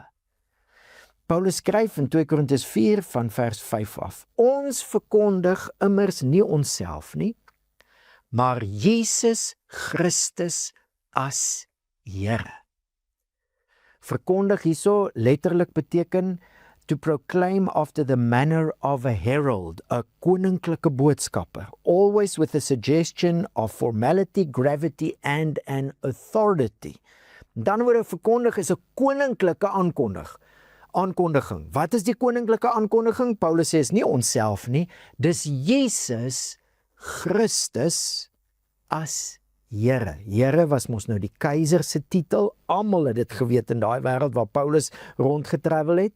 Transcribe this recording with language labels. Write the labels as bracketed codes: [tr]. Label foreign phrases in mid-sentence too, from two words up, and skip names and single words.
[af] Paulus skryf in 2 Korintiërs 4 van vers 5 af: ons verkondig immers nie onsself nie, maar Jesus Christus as Here. Verkondig hierso letterlik beteken [en] to proclaim after the manner of a herald, [af] 'n koninklike boodskapper, [en] always with a suggestion of formality, gravity and an authority. [af] Dan word verkondig is 'n koninklike aankondiging. Wat is die koninklike aankondiging? Paulus sê is nie onsself nie, dis Jesus Christus as Here. Here was mos nou die keiser se titel. Almal het dit geweet in daai wêreld waar Paulus rondgetravel het.